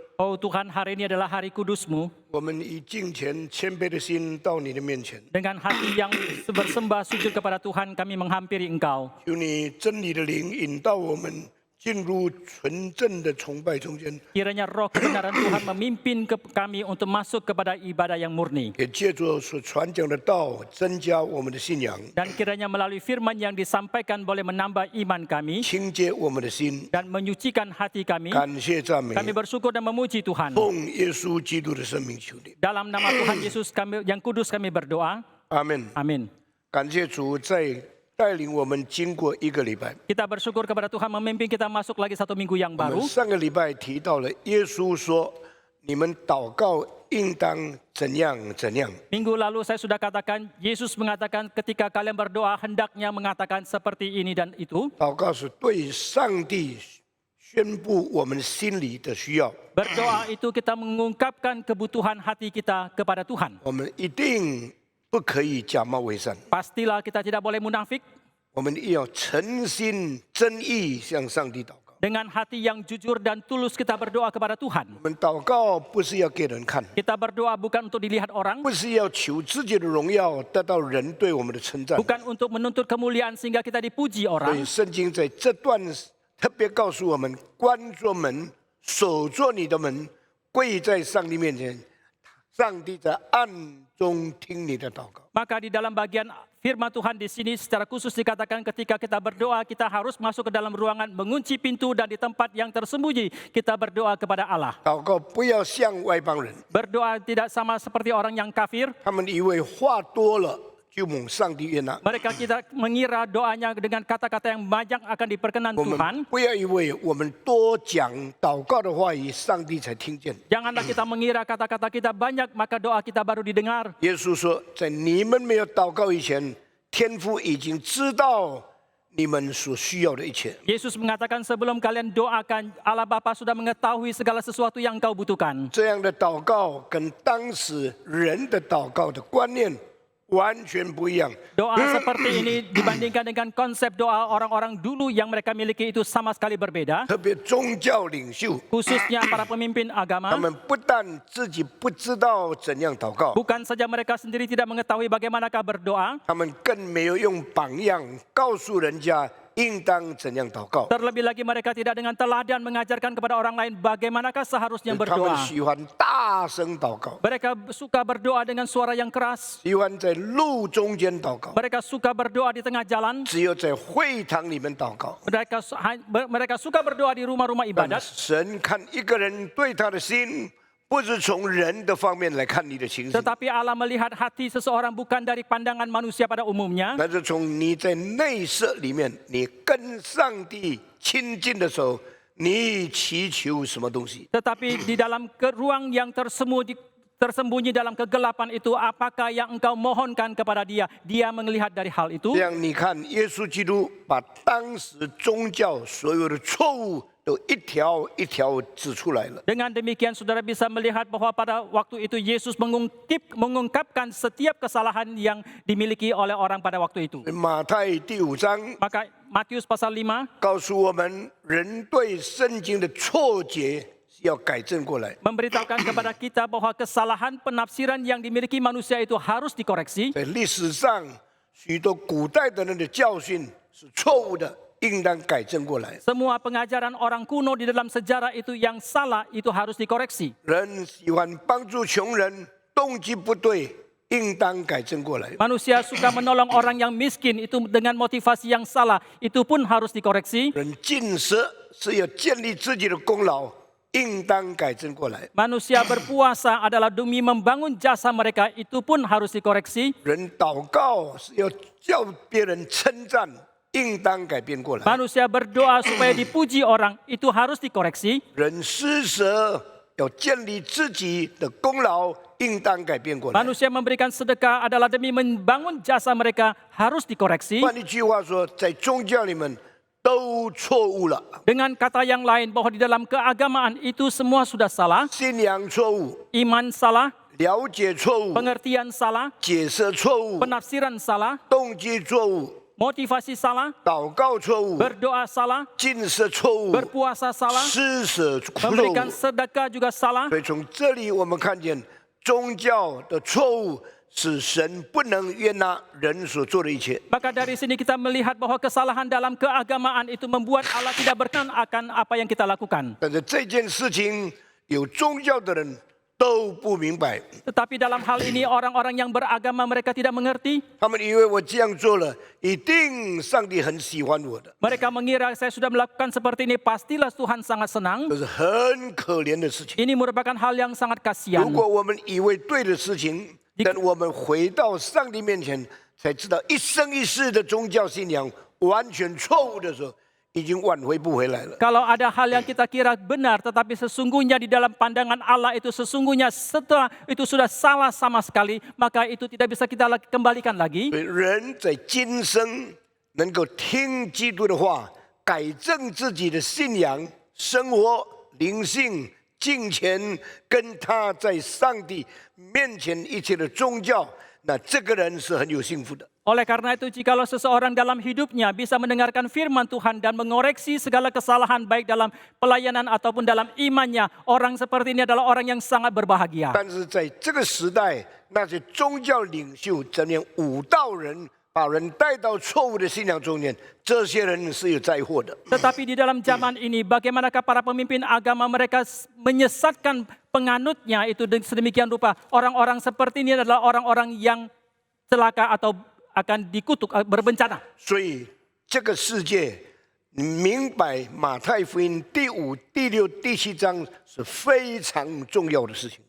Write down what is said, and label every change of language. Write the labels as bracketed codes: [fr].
[id] Oh Tuhan, hari ini adalah hari kudus-Mu. [zh] 我们以敬虔谦卑的心到你的面前， [id] Dengan hati yang bersembah sujud kepada Tuhan, kami menghampiri Engkau. [zh] 求你真理的灵引导我们进入纯正的崇拜中间， [id] Kiranya roh kebenaran Tuhan memimpin kami untuk masuk kepada ibadah yang murni. [zh] 也借着所传讲的道增加我们的信仰， [id] Dan kiranya melalui firman yang disampaikan boleh menambah iman kami [zh] 清洁我们的心。 [id] dan menyucikan hati kami. [zh] 感谢赞美， [id] Kami bersyukur dan memuji Tuhan. [zh] 奉耶稣基督的生命求你， [id] Dalam nama Tuhan Yesus kami, yang kudus kami berdoa. [zh] 阿门。 [id] Amin. [zh] 感谢主在带领我们经过一个礼拜。 [id] Kita bersyukur kepada Tuhan memimpin kita masuk lagi satu minggu yang [zh] 我们 [id] baru. [zh] 上个礼拜提到了耶稣说：“你们祷告应当怎样怎样。” [id] Minggu lalu saya sudah katakan, Yesus mengatakan ketika kalian berdoa hendaknya mengatakan seperti ini dan itu. [zh] 祷告是对上帝宣布我们心里的需要， [id] Berdoa itu kita mengungkapkan kebutuhan hati kita kepada Tuhan. [zh] 我们一定不可以假冒伪善， [id] Pastilah kita tidak boleh munafik. [zh] 我们要诚心真意向上帝祷告。 [id] Dengan hati yang jujur dan tulus kita berdoa kepada Tuhan. [zh] 我们祷告不是要给人看， [id] Kita berdoa bukan untuk dilihat orang, [zh] 不是要求自己的荣耀得到人对我们的称赞。 [id] bukan untuk menuntut kemuliaan sehingga kita dipuji [zh] 所 [id] orang. [zh] 以圣经在这段特别告诉我们：关着门，守着你的门，跪在上帝面前，上帝在暗中听你的祷告。 [id] Maka di dalam bagian firman Tuhan di sini secara khusus dikatakan ketika kita berdoa kita harus masuk ke dalam ruangan, mengunci pintu dan di tempat yang tersembunyi kita berdoa kepada Allah. [zh] 祷告不要像外邦人， [id] Berdoa tidak sama seperti orang yang kafir. [zh] 他们以为话多了就蒙上帝悦纳。 [id] Mereka kita mengira doanya dengan kata-kata yang banyak akan diperkenan [zh] 我 [id] Tuhan. [zh] 们不要以为我们多讲祷告的话语，上帝才听见。 [id] Janganlah kita mengira kata-kata kita banyak maka doa kita baru didengar. [zh] 耶稣说，在你们没有祷告以前，天父已经知道你们所需要的一切。 [id] Yesus mengatakan sebelum kalian doakan, Allah Bapa sudah mengetahui segala sesuatu yang kau butuhkan. [zh] 这样的祷告跟当时人的祷告的观念完全不一样。 [id] Doa seperti ini dibandingkan dengan konsep doa orang-orang dulu yang mereka miliki itu sama sekali berbeda. [zh] 特别宗教领袖， [id] Khususnya para pemimpin [zh] 他 [id] agama. [zh] 们不但自己不知道怎样祷告， [id] Bukan saja mereka sendiri tidak mengetahui bagaimanakah berdoa. [zh] 他们更没有用榜样告诉人家应当怎样祷告。 [id] Terlebih lagi mereka tidak dengan teladan mengajarkan kepada orang lain bagaimanakah seharusnya [zh] 他们 [id] berdoa. [zh] 喜欢大声祷告， [id] Mereka suka berdoa dengan suara yang keras. [zh] 喜欢在路中间祷告， [id] Mereka suka berdoa di tengah jalan. [zh] 只有在会堂里面祷告。 [id] Mereka suka berdoa di rumah-rumah [zh] 但 [id] ibadat. [zh] 神看一个人对他的心，不是从人的方面来看你的情形， [id] Tetapi Allah melihat hati seseorang bukan dari pandangan manusia pada umumnya. [zh] 那是从你在内室里面，你跟上帝亲近的时候，你祈求什么东西？ [id] Tetapi di dalam ruang yang tersembunyi dalam kegelapan itu, apakah yang engkau mohonkan kepada dia? Dia melihat dari hal itu. [zh] 这样你看，耶稣基督把当时宗教所有的错误都一条一条指出来了。 [id] Dengan demikian saudara bisa melihat bahwa pada waktu itu Yesus mengungkapkan setiap kesalahan yang dimiliki oleh orang pada waktu itu. [zh] 马太第5章 [id] Maka Matius pasal 5 [zh] 告诉我们，人对圣经的错解是要改正过来。 [id] memberitahukan kepada kita bahwa kesalahan penafsiran yang dimiliki manusia itu harus dikoreksi. [zh] 在历史上，许多古代的人的教训是错误的，应当改正过来。 [id] Semua pengajaran orang kuno di dalam sejarah itu yang salah, itu harus dikoreksi. [zh] 人喜欢帮助穷人，动机不对，应当改正过来。 [id] Manusia suka menolong orang yang miskin itu dengan motivasi yang salah, itu pun harus dikoreksi. [zh] 人进食是要建立自己的功劳，应当改正过来。 [id] Manusia berpuasa adalah demi membangun jasa mereka, itu pun harus dikoreksi. [zh] 人祷告是要叫别人称赞，应当改变过来。 [id] Manusia berdoa supaya dipuji orang, itu harus dikoreksi. [zh] 人施舍要建立自己的功劳，应当改变过来。 [id] Manusia memberikan sedekah adalah demi membangun jasa mereka, harus dikoreksi. [zh] 换一句话说，在宗教里面都错误了， [id] Dengan kata yang lain bahwa di dalam keagamaan itu semua sudah salah. [zh] 信仰错误， [id] Iman salah, [zh] 了解错误， [id] pengertian salah, [zh] 解释错误， [id] penafsiran salah, [zh] 动机错误， [id] motivasi salah, [zh] 祷告错误， [id] berdoa salah, [zh] 进食错误， [id] berpuasa salah, [zh] 施舍错误。 [id] memberikan sedekah juga salah. [zh] 所以从这里我们看见宗教的错误使神不能悦纳人所做的一切。 [id] Maka dari sini kita melihat bahwa kesalahan dalam keagamaan itu membuat Allah tidak berkenan akan apa yang kita lakukan. [zh] 但是这件事情有宗教的人都不明白， [id] Tetapi dalam hal ini orang-orang yang beragama mereka tidak mengerti. [zh] 他们以为我这样做了，一定上帝很喜欢我的， [id] Mereka mengira saya sudah melakukan seperti ini, pastilah Tuhan sangat senang. [zh] 这是很可怜的事情。 [id] Ini merupakan hal yang sangat kasihan. [zh] 果我们以为对的事情，等我们回到上帝面前，才知道一生一世的宗教信仰完全错误的时候，已经挽回不回来了。 [id] Kalau ada hal yang kita kira benar, tetapi sesungguhnya di dalam pandangan Allah itu sesungguhnya setelah itu sudah salah sama sekali, maka itu tidak bisa kita kembalikan lagi. [zh] 所以人在今生能够听基督的话，改正自己的信仰、生活、灵性、敬虔，跟他在上帝面前一切的宗教，那这个人是很有幸福的。 [id] Oleh karena itu, jikalau seseorang dalam hidupnya bisa mendengarkan firman Tuhan dan mengoreksi segala kesalahan baik dalam pelayanan ataupun dalam imannya, orang seperti ini adalah orang yang sangat berbahagia. [zh] 但是在这个时代，那些宗教领袖怎样舞蹈人，把人带到错误的信仰中间，这些人是有灾祸的。 [id] Tetapi di dalam zaman ini, bagaimanakah para pemimpin agama mereka menyesatkan penganutnya itu sedemikian rupa. Orang-orang seperti ini adalah orang-orang yang celaka atau akan dikutuk, berbencana. [zh] 所以这个世界，你明白马太福音第5、第6、第7章是非常重要的事情。